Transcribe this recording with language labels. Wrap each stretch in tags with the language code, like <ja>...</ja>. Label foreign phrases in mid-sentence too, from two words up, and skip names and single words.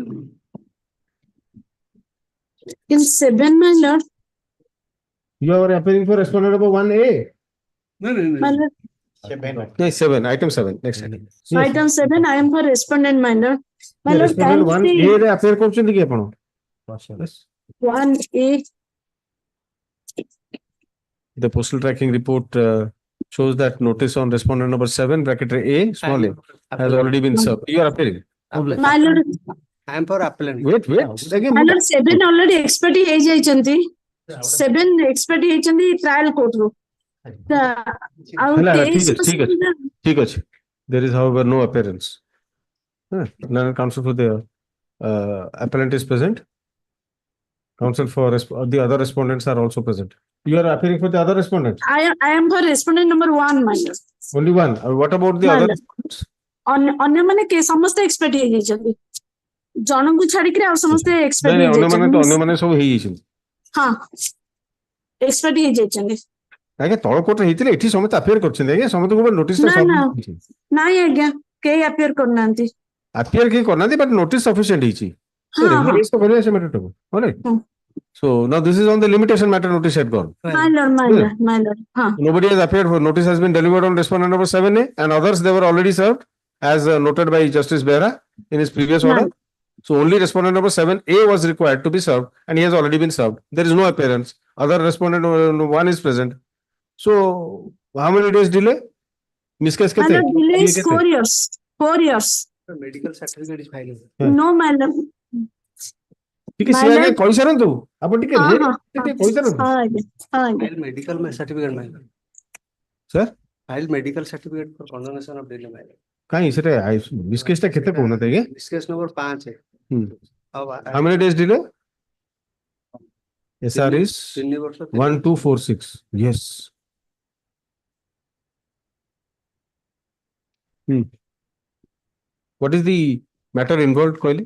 <en>In 7, my lord. You are appearing for respondent number 1A. No, no, My no. lord, No, 7. Item 7. Next item. Yes. item 7, I am the respondent, my lord. My The lord, respondent kindly 1A see</en> <or>ରେ appear କରୁଛନ୍ତି କି ଆପଣ?</or> <en>Yes. 1A. The postal tracking report shows that notice on respondent number 7 bracket A small a has already been served. You are appearing. My lord, I am for appellant. Wait. Again, my lord, 7 already expert ହେଇଯାଇଛନ୍ତି. 7 expert ହେଇଛନ୍ତି trial court ରୁ.</en> <or>ଆଉ ହେଲା, 23 ଠିକ ଅଛି.</or> <en>There is however no appearance. Learned counsel for the appellant is present. Counsel for the other respondents are also present. You are appearing for the other respondents. I am for respondent number 1, my lord. Only one. What about the No, other no. respondents?</en> <or>ଅନ୍ୟମାନେ କିଏ ସମସ୍ତେ expert ହେଇଯାଇଛନ୍ତି. ଜଣଙ୍କୁ ଛାଡିକିରି ଆଉ ସମସ୍ତେ expert ନାଇଁ, ଅନ୍ୟମାନେ ହେଇଯାଇଛନ୍ତି. ସବୁ ହେଇଯାଇଛନ୍ତି. ହଁ, expert ହେଇଯାଇଛନ୍ତି. ଆଜ୍ଞା ତଳ କୋର୍ଟରେ ହେଇଥିଲେ ଏଠି ସମସ୍ତେ appear କରିଛନ୍ତି ଆଜ୍ଞା ସମସ୍ତଙ୍କୁ ନୋଟିସ ନା, ନା. ନାଇଁ ଆଜ୍ଞା, କେହି appear କରୁନାହାନ୍ତି. appear କେହି କରିନାହାନ୍ତି</or> <en>but notice sufficient</en> <or>ହେଇଛି. ହଁ, ହଁ.</or> <en>Regularize</en> <or>ତ କରିବା ସେ</or> <en>matter all right. So now this is on the limitation matter notice had gone. My lord, my lord, my lord. Huh. Nobody has appeared for notice has been delivered on respondent number 7A and others they were already served as noted by Justice Behra in his previous order. So only respondent number 7A was required to be served and he has already been served. There is no appearance. Other respondent 1 is present. So how many days delay? Miss case My kete? lord, delay is 4 years. 4 years. Medical certificate is filing. No, my lord.</en> <or>ଟିକେ ସେ ଆଜ୍ଞା କହିସାରନ୍ତୁ ଆପଣ ଟିକେ କହିସାରନ୍ତୁ</or> <en>File medical certificate my lord. Sir? File medical certificate for condonation of delay my lord.</en> <or>କାହିଁ ସେଟା</or> <en>miss case</en> <or>ଟା କେତେ କହୁନାହାନ୍ତି ଆଜ୍ଞା</or> <en>This case number 5. How many days delay? SR is 1246. Yes. What is the matter involved, Koili?</en>